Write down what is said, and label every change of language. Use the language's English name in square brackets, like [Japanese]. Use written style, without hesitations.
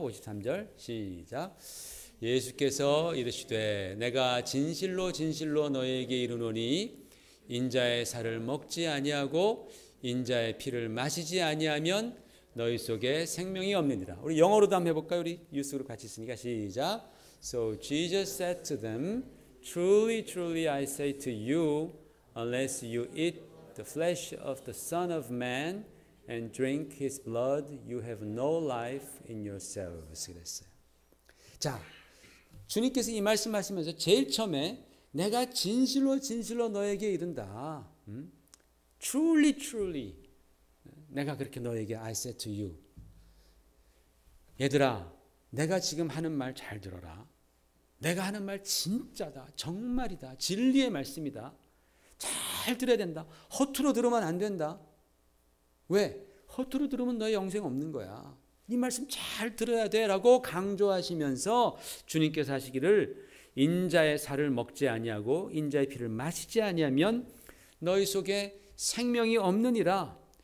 [Korean] 53절 시작. 예수께서 이르시되 내가 진실로 진실로 너희에게 이르노니 인자의 살을 먹지 아니하고 인자의 피를 마시지 아니하면 너희 속에 생명이 없느니라. 우리 영어로도 한번 해볼까요? 우리 뉴스로 같이 있으니까 시작. [English] So Jesus said to them, Truly, truly I say to you, unless you eat the flesh of the Son of Man and drink His blood, you have no life in yourselves. [Korean] 그랬어요. 자, 주님께서 이 말씀하시면서 제일 처음에 내가 진실로 진실로 너에게 이른다. [English] Truly, truly. [Korean] 내가 그렇게 너에게 [English] I said to you. [Korean] 얘들아, 내가 지금 하는 말 잘 들어라. 내가 하는 말 진짜다. 정말이다. 진리의 말씀이다. 잘 들어야 된다. 허투루 들으면 안 된다. 왜? 허투루 들으면 너의 영생 없는 거야. 이 말씀 잘 들어야 돼 라고 강조하시면서 주님께서 하시기를 인자의 살을 먹지 아니하고 인자의 피를 마시지 아니하면 너희 속에 생명이 없느니라.